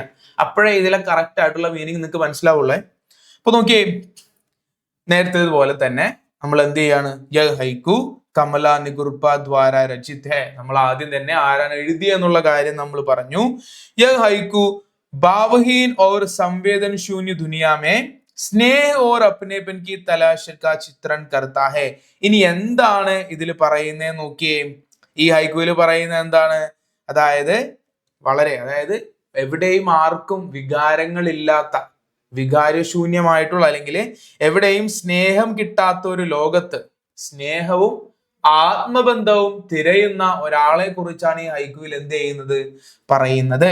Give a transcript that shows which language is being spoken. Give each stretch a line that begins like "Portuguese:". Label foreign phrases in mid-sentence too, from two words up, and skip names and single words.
Malayalam: അപ്പോഴേ ഇതിലെ കറക്റ്റ് ആയിട്ടുള്ള മീനിങ് നിങ്ങൾക്ക് മനസ്സിലാവുള്ളേ. അപ്പൊ നോക്കിയേ, നേരത്തെ പോലെ തന്നെ നമ്മൾ എന്ത് ചെയ്യാണ്,
Hindi: यह हाइकु कमला निगुर्पा द्वारा रचित है.
Malayalam: നമ്മൾ ആദ്യം തന്നെ ആരാണ് എഴുതിയെന്നുള്ള കാര്യം നമ്മൾ പറഞ്ഞു.
Hindi: यह हाइकु भावहीन और संवेदन शून्य दुनिया में സ്നേഹ और अपनेपन की तलाश का चित्रण करता है.
Malayalam: ഇനി എന്താണ് ഇതിൽ പറയുന്നത് നോക്കിയേ. ഈ ഹൈക്കുവിൽ പറയുന്നത് എന്താണ്, അതായത് എവിടെയും ആർക്കും വികാരങ്ങളില്ലാത്ത, വികാരശൂന്യമായിട്ടുള്ള, അല്ലെങ്കിൽ എവിടെയും സ്നേഹം കിട്ടാത്ത ഒരു ലോകത്ത് സ്നേഹവും ആത്മബന്ധവും തിരയുന്ന ഒരാളെ കുറിച്ചാണ് ഈ ഹൈക്കുവിൽ എന്ത് ചെയ്യുന്നത്, പറയുന്നത്.